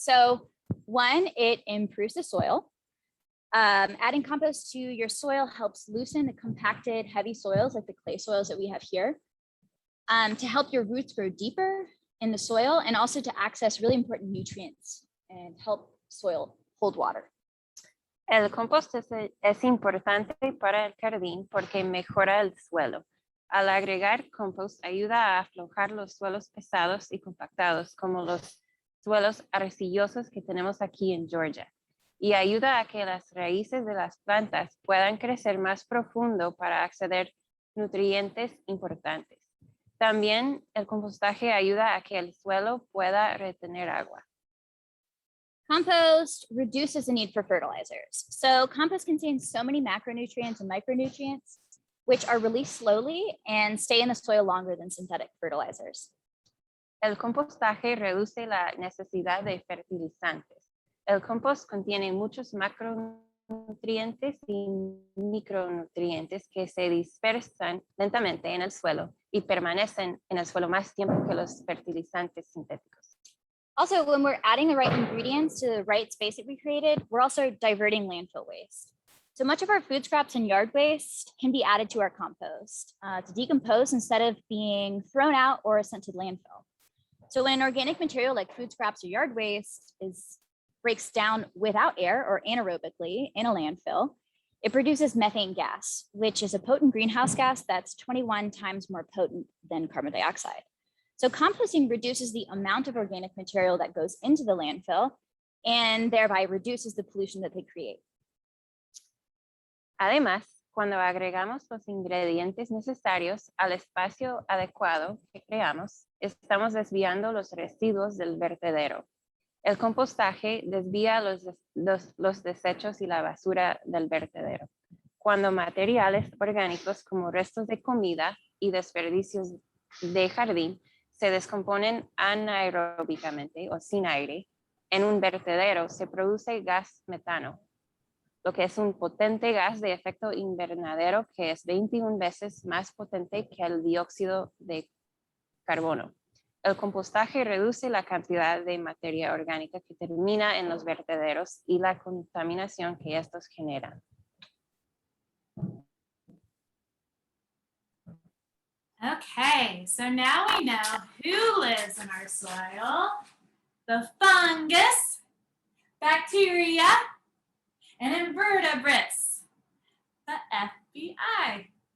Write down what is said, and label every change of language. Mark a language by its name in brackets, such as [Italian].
[English] So 1, it improves the soil. Adding compost to your soil helps loosen the compacted heavy soils like the clay soils that we have here. to help your roots grow deeper in the soil and also to access really important nutrients and help soil hold water. [Spanish] El compost es importante para el jardín porque mejora el suelo. Al agregar compost ayuda a aflojar los suelos pesados y compactados como los suelos arcillosos que tenemos aquí en Georgia y ayuda a que las raíces de las plantas puedan crecer más profundo para acceder a nutrientes importantes. También el compostaje ayuda a que el suelo pueda retener agua. [English] Compost reduces the need for fertilizers. So compost contains so many macronutrients and micronutrients, which are released slowly and stay in the soil longer than synthetic fertilizers. [Spanish] El compostaje reduce la necesidad de fertilizantes. El compost contiene muchos macronutrientes y micronutrientes que se dispersan lentamente en el suelo y permanecen en el suelo más tiempo que los fertilizantes sintéticos. [English] Also, when we're adding the right ingredients to the right space that we created, we're also diverting landfill waste. So much of our food scraps and yard waste can be added to our compost to decompose instead of being thrown out or sent to landfill. So when an organic material like food scraps or yard waste breaks down without air or anaerobically in a landfill, it produces methane gas, which is a potent greenhouse gas that's 21 times more potent than carbon dioxide. So composting reduces the amount of organic material that goes into the landfill and thereby reduces the pollution that they create. [Spanish] Además, cuando agregamos los ingredientes necesarios al espacio adecuado que creamos, estamos desviando los residuos del vertedero. El compostaje desvía los desechos y la basura del vertedero. Cuando materiales orgánicos como restos de comida y desperdicios de jardín se descomponen anaeróbicamente o sin aire, en un vertedero se produce gas metano, lo que es un potente gas de efecto invernadero que es 21 veces más potente que el dióxido de carbono. El compostaje reduce la cantidad de materia orgánica que termina en los vertederos y la contaminación que estos generan. [English] Okay, so now we know who lives in our soil: the fungus, bacteria, and invertebrates, the FBI.